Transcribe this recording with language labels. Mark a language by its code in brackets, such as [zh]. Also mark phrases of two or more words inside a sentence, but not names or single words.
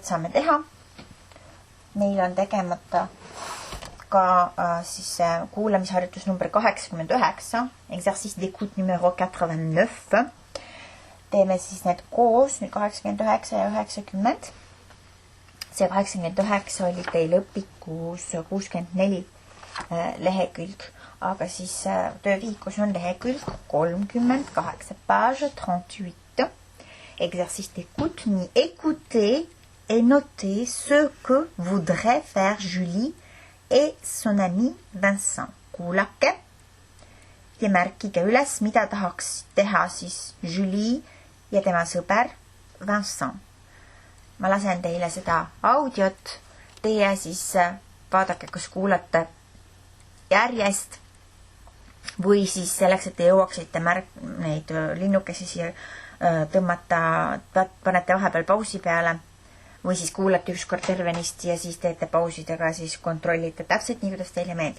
[et] saame teha, meil on tegemata ka siis kuulamisharjutus number 89, [fr] exercice d'écoute numero 89. [et] Teeme siis need koos, nüüd 89 ja 90. See 89 oli teil õpikus 64 lehekülg, aga siis töövihikus on lehekülg 38, page 38. [fr] Exercice d'écoute, nii écoutez et notez ce que voudrait faire Julie et son ami Vincent. [et] Kuulake ja märkige üles, mida tahaks teha siis Julie ja tema sõber Vincent. Ma lasen teile seda audiot, teie siis vaadake, kas kuulate järjest või siis selleks, et te jõuaksite neid linnukesi siia tõmmata, panete vahepeal pausi peale, või siis kuulate ükskord tervenisti ja siis teete pausidega, siis kontrollite täpselt nii, kuidas teile meeldib.